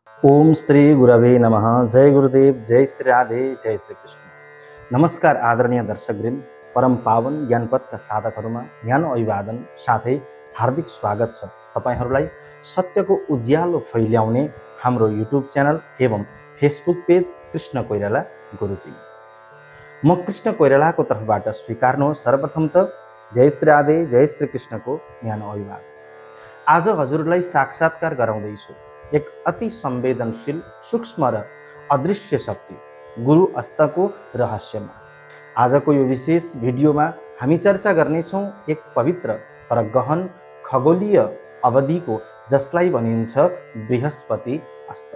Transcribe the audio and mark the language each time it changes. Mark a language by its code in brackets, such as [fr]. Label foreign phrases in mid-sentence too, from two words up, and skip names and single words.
[sa] ओम श्री गुरवे नमः। [ne] जय गुरुदेव, जय श्री राधे, जय श्री कृष्ण। नमस्कार आदरणीय दर्शकवृन्द, परम पावन ज्ञानपथका साधकहरूमा ध्यान अभिवादन साथै हार्दिक स्वागत छ तपाईहरूलाई सत्यको उज्यालो फैल्याउने हाम्रो युट्युब च्यानल एवं फेसबुक पेज कृष्ण कोइराला गुरुजी। म कृष्ण कोइरालाको तर्फबाट स्वीकार्नुहोस् सर्वप्रथम त जय श्री राधे, जय श्री कृष्णको ध्यान अभिवादन। आज हजुरलाई साक्षात्कार गराउँदैछु एक अति संवेदनशील, सूक्ष्म र अदृश्य शक्ति गुरु अस्तको रहस्यमा। आजको यो विशेष भिडियोमा हामी चर्चा गर्नेछौँ एक पवित्र तर गहन खगोलीय अवधिको, जसलाई भनिन्छ बृहस्पति अस्त।